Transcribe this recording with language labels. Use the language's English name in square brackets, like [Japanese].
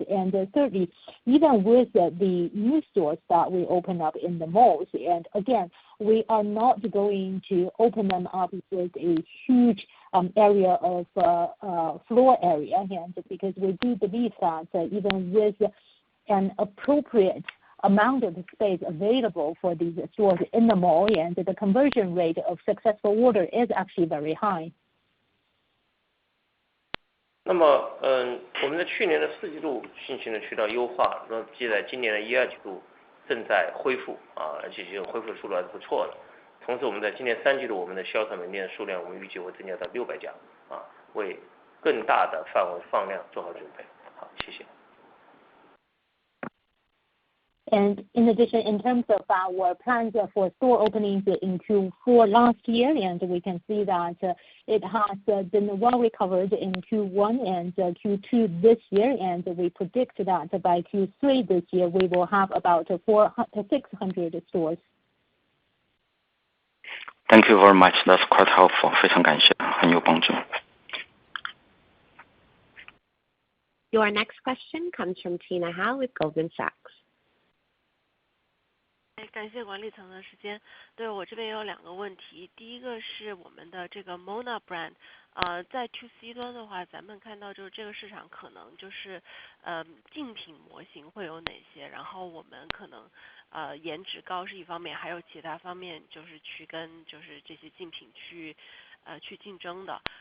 [English] And thirdly, even with the new stores that we open up in the malls, and again, we are not going to open them up with a huge area of floor area, and because we do believe that even with an appropriate amount of space available for these stores in the mall, and the conversion rate of successful order is actually very high. [Chinese] 那么，我们在去年的4季度进行了渠道优化，那接在今年的1、2季度正在恢复，而且这个恢复的速度还是不错的。同时，我们在今年3季度，我们的销售门店数量，我们预计会增加到600家，为更大的范围放量做好准备。好，谢谢。 [English] And in addition, in terms of our plans for store openings in Q4 last year, and we can see that it has been well recovered in Q1 and Q2 this year, and we predict that by Q3 this year we will have about 600 stores. Thank you very much. That's quite helpful. [Chinese] 非常感谢，很有帮助。 [English] Your next question comes from Tina Hao with Goldman Sachs. [Chinese] 感谢管理层的时间。对，我这边有2个问题，第一个是我们的这个 Mona brand，在 To C 端的话，咱们看到就是这个市场可能就是竞品模型会有哪些，然后我们可能颜值高是一方面，还有其他方面就是去跟就是这些竞品去竞争的。